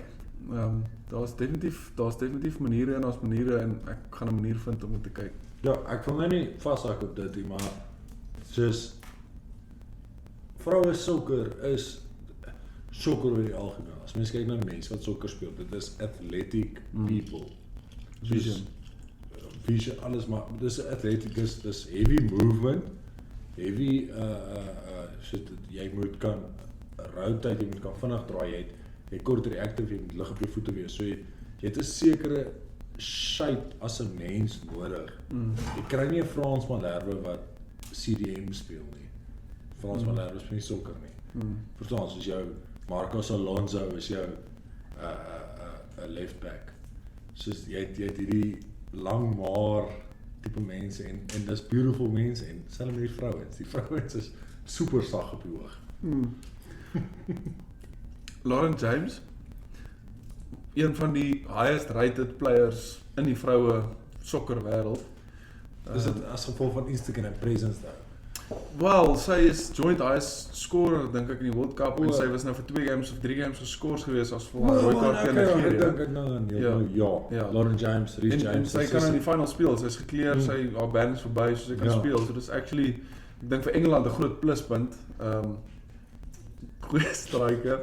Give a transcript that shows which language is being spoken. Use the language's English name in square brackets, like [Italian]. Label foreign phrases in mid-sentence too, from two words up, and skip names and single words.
[Afrikaans] Daar's definitief maniere en daar's maniere en ek gaan 'n manier vind om dit te kyk. Ja, ek wil nou nie vashak op dit nie, maar soos vroue sokker is sokker oor die algemeen. As mens kyk na mense wat sokker speel, dit is [English] athletic people. [Afrikaans] Vision, alles maar dis athletic, dis [English] heavy movement, [Afrikaans] heavy jy moet kan rotate, jy moet kan vinnig draai, jy kort reactive, jy moet lig op jou voete wees. So jy het 'n sekere shape as 'n mens nodig. Jy kry nie 'n Frans Malherbe wat CDM speel nie. Frans Malherbe speel nie sokker nie. Verstaan, soos jou Marcos Alonso is jou 'n [English] left back. [Afrikaans] Soos jy het hierdie lang maar tipe mense en dis beautiful mense en selfs met die vrouens. Die vrouens is super sag op die oog. Lauren James, een van die [English] highest rated players [Afrikaans] in die vroue sokker wêreld. Is dit as gevolg van Instagram presence daar? Wel, sy is [English] joint highest scorer [Afrikaans] dink ek in die World Cup en sy was nou vir 2 games of 3 games geskors gewees as vir 'n rooi kaart teen Nigeria. Ja, Lauren James, Reece James. Sy kan in die final speel, sy's gekleer, haar band is verby, so sy kan speel. So dis actually ek dink vir Engeland 'n groot pluspunt. Goeie striker.